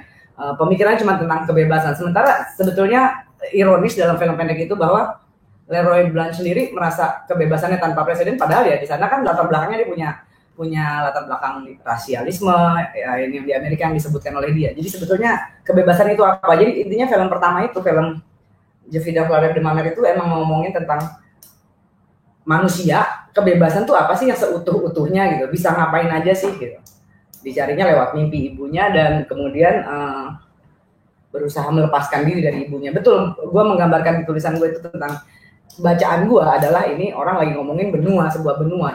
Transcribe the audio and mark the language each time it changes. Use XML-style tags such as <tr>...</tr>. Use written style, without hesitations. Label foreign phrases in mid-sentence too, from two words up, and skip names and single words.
<id>Pemikirannya cuma tentang kebebasan. Sementara sebetulnya ironis dalam film pendek itu bahwa Leroy Blanc sendiri merasa kebebasannya tanpa presiden, padahal ya di sana kan latar belakangnya dia punya latar belakang rasialisme ya, ini di Amerika yang disebutkan oleh dia. Jadi sebetulnya kebebasan itu apa? Jadi intinya film pertama itu, film Je vis dans la rêve de ma mère itu emang ngomongin tentang manusia, kebebasan tuh apa sih yang seutuh-utuhnya gitu, bisa ngapain aja sih gitu. Dicarinya lewat mimpi ibunya dan kemudian berusaha melepaskan diri dari ibunya. Betul, gue menggambarkan tulisan gue itu tentang bacaan gue adalah ini orang lagi ngomongin benua, sebuah benua.</id>